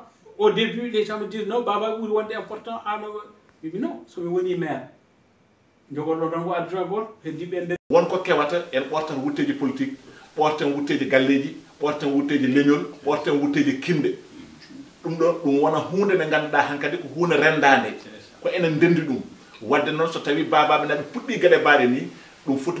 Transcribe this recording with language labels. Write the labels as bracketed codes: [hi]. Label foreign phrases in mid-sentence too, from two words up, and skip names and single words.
[fr] Au début, les gens me disent non, Baba, vous êtes important. Je dis non, je suis maire. Je suis adjoint. Je dis bien. [ff] Won ko kewata en ɓortan wutteji politique ɓortan wutteji galleji ɓortan wutteji leñol ɓortan wutteji kinde ɗum ɗo ɗum wona hunde nde ganduɗa hankadi ko hunde rendade ko enen ndendi ɗum wadde noon so tawi babaɓe naɓe puɗɗi gueɗe mbaɗe ni ɗum foti